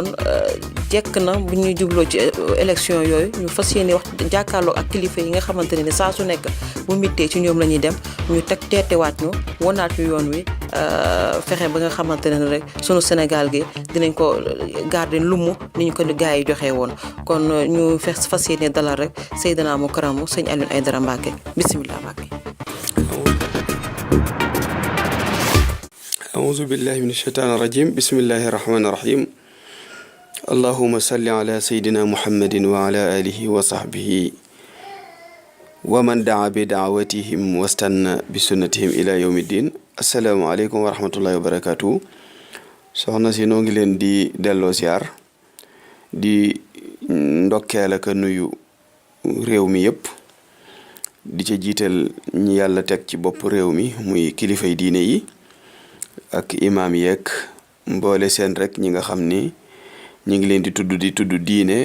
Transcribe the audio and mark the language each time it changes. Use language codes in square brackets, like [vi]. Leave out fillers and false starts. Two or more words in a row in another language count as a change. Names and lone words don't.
[wo] jekk na bu ñuy jubloo ci élection yooyu ñu fas yéene wax jàkkaarloo ak kilifa yi nga xamante ne ni saa su nekk bu mittee ci ñoom la ñuy dem ñu teg teetewaat ñu wonaat ñu yoon wi fexe ba nga xamante ne rek sunu Sénégal gi dinañ ko garder lumu ni ñu ko gaa yi joxe woon kon ñu fas yéene dalal rek Seydina mu karamu Sëñ Alioune Aidara Mbacké bismillah Mbacké. [ar] أعوذ بالله من الشيطان الرجيم بسم الله الرحمن الرحيم اللهم صل على سيدنا محمد وعلى آله وصحبه ومن دعا بدعوتهم واستنى بسنتهم إلى يوم الدين السلام عليكم ورحمة الله وبركاته [wo] soxna si noo ngi leen di delloo siyaar di ndokkeel ak nuyu réew mi yëpp di ca jiital ñi yàlla teg ci bopp réew mi muy kilifay diine yi ak imaam yeeg mboole seen rek ñi nga xam ni ñi ngi leen di tudd diine